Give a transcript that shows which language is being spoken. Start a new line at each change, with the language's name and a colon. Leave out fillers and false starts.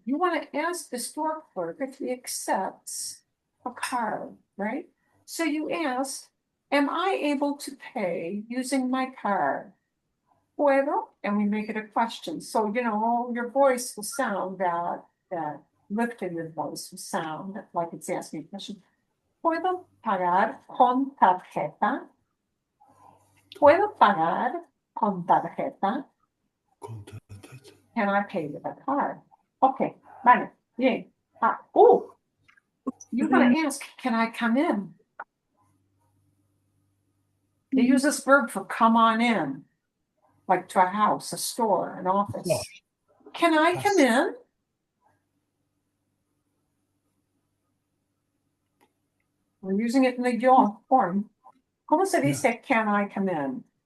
English: You want to ask the store clerk if he accepts a card, right? So you ask, am I able to pay using my card? Puedo, and we make it a question. So, you know, your voice will sound that lift in your voice will sound like it's asking a question.
Spanish: ¿Puedo pagar con tarjeta? ¿Puedo pagar con tarjeta?
English: Can I pay with a card? Okay,
Spanish: vale, bien.
English: You want to ask, can I come in? They use this verb for come on in, like to a house, a store, an office. Yeah. Can I come in? We're using it in the yo form.
Spanish: ¿Cómo se dice
English: can I come in?